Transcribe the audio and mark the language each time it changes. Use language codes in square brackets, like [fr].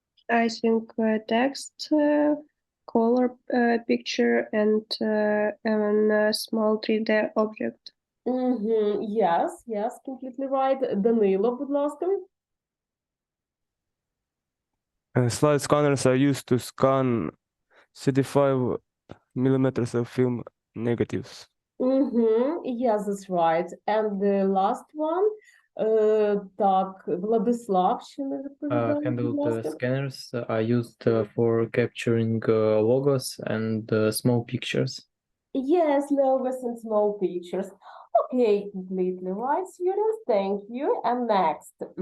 [en] I think text, color picture, and a small 3D object. Yes, completely right. Данило, [uk] будь ласка. [en] Slide scanners are used to scan 35mm of film negatives. Yes, that's right. And the last one, [uk] так, Владислав, ще не відповідає, будь [en] Handled [uk] ласка. [en] scanners are used for capturing logos and small pictures. Yes, logos and small pictures. Okay, completely right, students. Thank you. And next,